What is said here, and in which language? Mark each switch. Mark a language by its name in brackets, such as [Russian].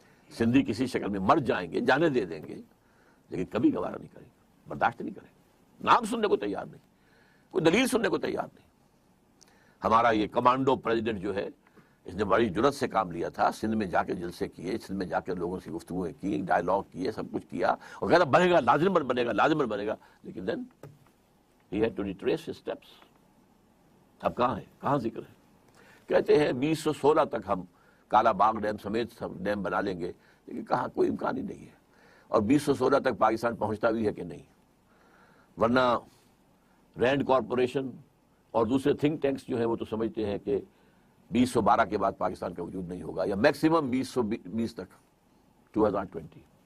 [Urdu] سندھی کسی شکل میں مر جائیں گے، جانے دے دیں گے، لیکن کبھی گوارا نہیں کریں گے، برداشت نہیں کریں گے، نام سننے کو تیار نہیں، کوئی دلیل سننے کو تیار نہیں. ہمارا یہ کمانڈو پریزیڈنٹ جو ہے، اس نے بڑی جرت سے کام لیا تھا، سندھ میں جا کے جلسے کیے، سندھ میں جا کے لوگوں سے گفتگویں کی، ڈائلاگ کیے، سب کچھ کیا، اور کہتا بنے گا، لازم بنے گا، لازم بنے گا. لیکن دین [English] he had to retrace his steps. [Urdu] اب کہاں ہے، کہاں ذکر ہے؟ کہتے ہیں 2016 تک ہم کالا باغ ڈیم سمیت سب ڈیم بنا لیں گے، لیکن کہاں، کوئی امکان ہی نہیں ہے. اور 2016 تک پاکستان پہنچتا بھی ہے کہ نہیں. ورنہ رینڈ کارپوریشن اور دوسرے تھنک ٹینکس جو ہیں وہ تو سمجھتے ہیں کہ 2012 کے بعد پاکستان کا وجود نہیں ہوگا، یا میکسیمم 2020 تک، 2020.